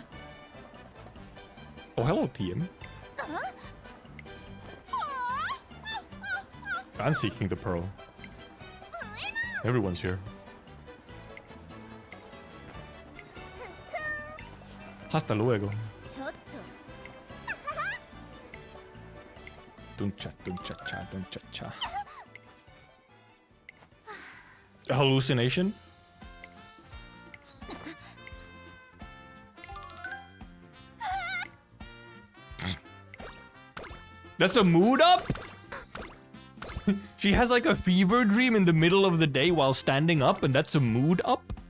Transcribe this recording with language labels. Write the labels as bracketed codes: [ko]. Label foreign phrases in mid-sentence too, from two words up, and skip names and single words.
[en] Oh, hello, TM. I'm seeking the pearl. Everyone's here. [es] Hasta luego. Duncha, duncha, cha, duncha, cha. [en] A hallucination? That's a mood up? She has like a fever dream in the middle of the day while standing up, and that's a mood up?